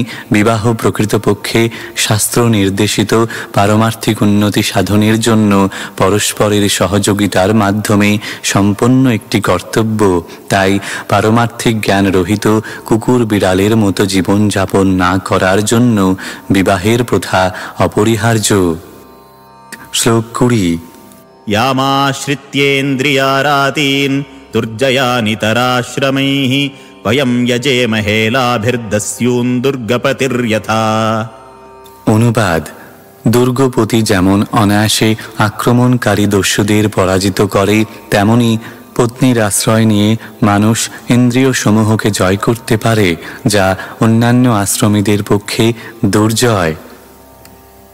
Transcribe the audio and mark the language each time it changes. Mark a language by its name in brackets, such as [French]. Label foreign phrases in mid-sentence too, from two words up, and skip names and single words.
[Bangla] বিবাহ প্রকৃতপক্ষে শাস্ত্র নির্দেশিত পারমার্থিক উন্নতি সাধনের জন্য পরস্পরের সহযোগিতার মাধ্যমে সম্পন্ন একটি কর্তব্য। তাই পারমার্থিক জ্ঞান রহিত কুকুর বিড়ালের মতো জীবন যাপন না করার জন্য বিবাহের প্রথা অপরিহার্য। শ্লোক 20। [Sanskrit] यामाश्रित्येन्द्रियारातीन् दुर्जयानितराश्रमैः वयं यजेमहे लाभिर्दस्यून् दुर्गपतिर्यथा। [Bangla] অনুবাদ: দুর্গপতি যেমন অনায়াসে আক্রমণকারী দস্যুদের পরাজিত করে তেমনি পত্নীর আশ্রয় নিয়ে মানুষ ইন্দ্রিয় সমূহকে জয় করতে পারে, যা অন্যান্য আশ্রমীদের পক্ষে দুর্জয়।